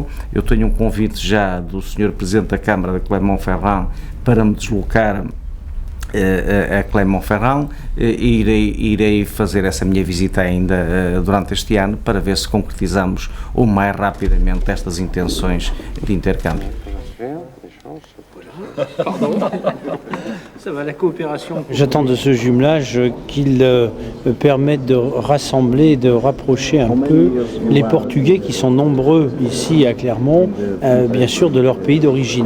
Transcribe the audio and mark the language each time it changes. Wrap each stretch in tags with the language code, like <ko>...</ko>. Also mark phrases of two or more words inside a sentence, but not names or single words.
<pt>Eu tenho um convite já do Sr. Presidente da Câmara de Clermont-Ferrand para me deslocar a Clermont-Ferrand. Irei fazer essa minha visita ainda durante este ano para ver se concretizamos o mais rapidamente estas intenções de intercâmbio.</pt> <fr>J'attends de ce jumelage qu'il permette de rassembler, de rapprocher un peu les Portugais qui sont nombreux ici à Clermont, bien sûr de leur pays d'origine.</fr>